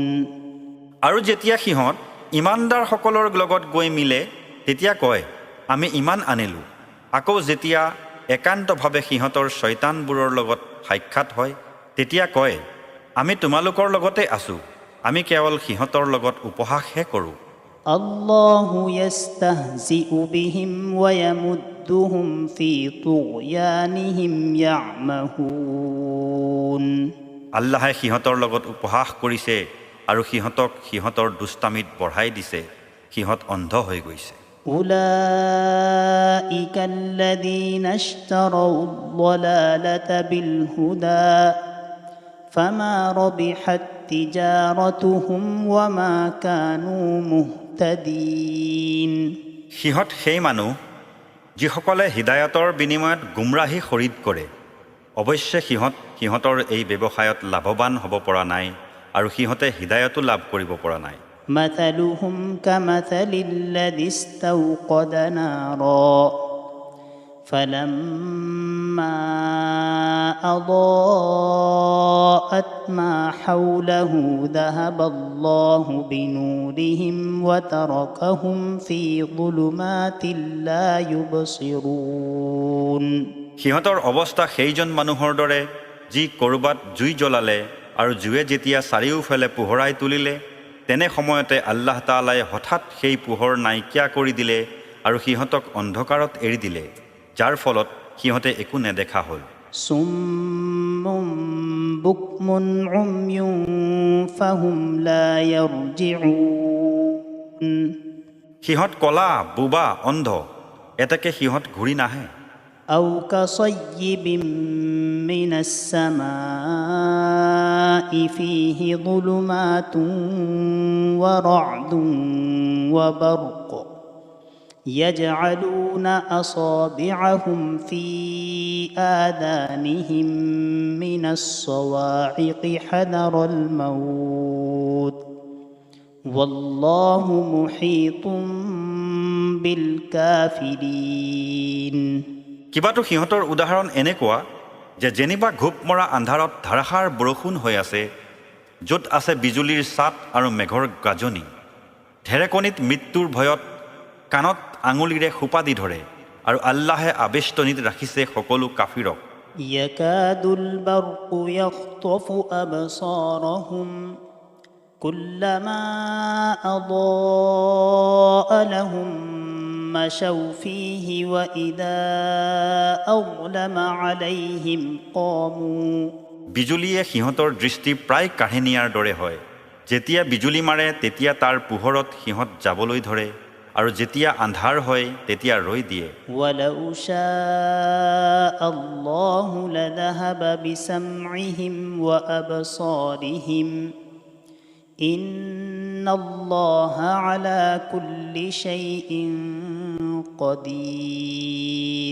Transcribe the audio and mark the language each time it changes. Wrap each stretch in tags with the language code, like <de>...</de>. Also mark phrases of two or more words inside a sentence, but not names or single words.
<as>আৰু যেতিয়া সিহঁত ইমানদাৰসকলৰ লগত গৈ মিলে, তেতিয়া কয়, আমি ইমান আনিলোঁ। আকৌ যেতিয়া একান্তভাৱে সিহঁতৰ শয়তানবোৰৰ লগত সাক্ষাৎ হয়, তেতিয়া কয়, আমি তোমালোকৰ লগতে আছোঁ, আমি কেৱল সিহঁতৰ লগত উপহাসহে কৰোঁ।</as> <ar>الله يستهزئ بهم ويمدهم في طغيانهم يعمهون</ar> <as>আল্লাহে সিহঁতৰ লগত উপহাস কৰিছে আৰু সিহঁতক সিহঁতৰ দুষ্টামিত বঢ়াই দিছে, সিহঁত অন্ধ হৈ গৈছে।</as> <ar>أولئك الذين اشتروا الضلالة بالهدى فما ربحت تجارتهم وما كانوا مهتدين</ar> <as>সিহঁত সেই মানুহ যিসকলে হৃদায়তৰ বিনিময়ত গুমৰাহী খৰিদ কৰে। অৱশ্যে সিহঁতৰ এই ব্যৱসায়ত লাভৱান হ'ব পৰা নাই আৰু সিহঁতে হৃদায়তো লাভ কৰিব পৰা নাই।</as> <ar>مثلهم كمثل الذي استوقد نارا فلما أضاءت ما حوله ذهب الله بنورهم وتركهم في ظلمات لا يبصرون</ar> <as>সিহঁতৰ অৱস্থা সেইজন মানুহৰ দৰে যি ক'ৰবাত জুই জ্বলালে আৰু জুয়ে যেতিয়া চাৰিওফালে পোহৰাই তুলিলে, তেনে সময়তে আল্লাহ তাআলাই হঠাৎ সেই পোহৰ নাইকিয়া কৰি দিলে আৰু সিহঁতক অন্ধকাৰত এৰি দিলে, যাৰ ফলত সিহঁতে একো নেদেখা হ'ল।</as> <ar>صم بكم عمي فهم لا يرجعون</ar> <as>সিহঁত কলা, বোবা, অন্ধ, এতেকে সিহঁত ঘূৰি নাহে।</as> <ar>أو كصيب من السماء فيه ظلمات ورعد وبرق يجعلون أصابعهم في آذانهم من الصواعق حذر الموت والله محيط بالكافرين</ar> <as>কিবাটো সিহঁতৰ উদাহৰণ এনেকুৱা যে যেনিবা ঘোপ মৰা আন্ধাৰত ধাৰাসাৰ বৰষুণ হৈ আছে, য'ত আছে বিজুলীৰ ছাট আৰু মেঘৰ গাজনি। ঢেৰেকনিত মৃত্যুৰ ভয়ত কাণত আঙুলিৰে সোপা দি ধৰে, আৰু আল্লাহে আবেষ্টনীত ৰাখিছে সকলো কাফিৰক।</as> <ar>يكاد البرق يخطف أبصارهم كلما أضاء لهم مشوا فيه وإذا أظلم عليهم قاموا</ar> <as>বিজুলীয়ে সিহঁতৰ দৃষ্টি প্ৰায় কাঢ়ি নিয়াৰ দৰে হয়। যেতিয়া বিজুলী মাৰে তেতিয়া তাৰ পোহৰত সিহঁত যাবলৈ ধৰে, আৰু যেতিয়া আন্ধাৰ হয় তেতিয়া ৰৈ দিয়ে।</as> <ar>ولو شاء الله لذهب بسمعهم وأبصارهم إن الله على كل شيء قدير</ar>